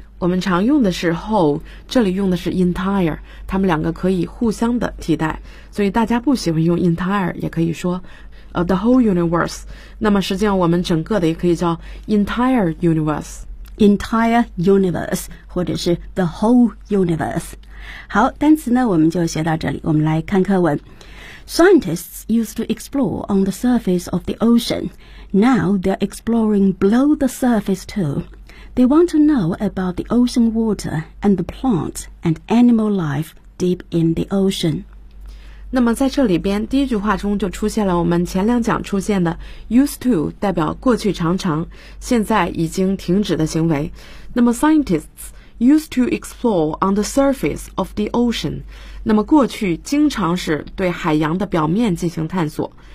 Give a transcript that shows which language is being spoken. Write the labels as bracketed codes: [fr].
[zh] 我们常用的是 whole， 这里用的是 entire， 它们两个可以互相的替代，所以大家不喜欢用 entire 也可以说 [en] the whole universe。 [zh] 那么实际上我们整个的也可以叫 entire universe， [en] entire universe， [zh] 或者是 [en] the whole universe。 [zh] 好，单词呢我们就学到这里，我们来看课文。 [en] Scientists used to explore on the surface of the ocean. Now they're exploring below the surface tooThey want to know about the ocean water and the plant and animal life deep in the ocean. [zh] 那么在这里边第一句话中就出现了我们前两讲出现的 used to 代表过去常常，现在已经停止的行为。那么 [en] scientists used to explore on the surface of the ocean， [zh] 那么过去经常是对海洋的表面进行探索。